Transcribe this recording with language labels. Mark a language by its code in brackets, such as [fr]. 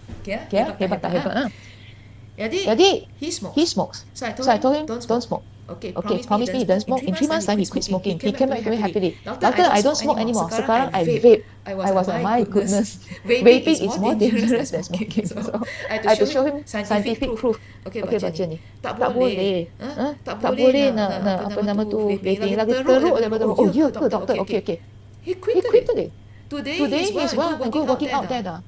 [ms] Okay, hebat tak hebat? Jadi, [en] he smokes. So I told him, don't smoke. Okay, promise me you don't smoke. In 3 months' time, he quit smoking. He came back very happily. Doctor, I don't smoke anymore. [ms] Sekarang I vape. [en] I was like, my goodness. Vaping is more dangerous than smoking. So I had to show him scientific proof. [ms] Okay, baca ni. Tak boleh. Tak boleh nak apa nama tu, vaping. Lagi teruk daripada rokok. Oh, ya ke, doktor? Okay. [en] He quit today. Today he's well and good working out there dah.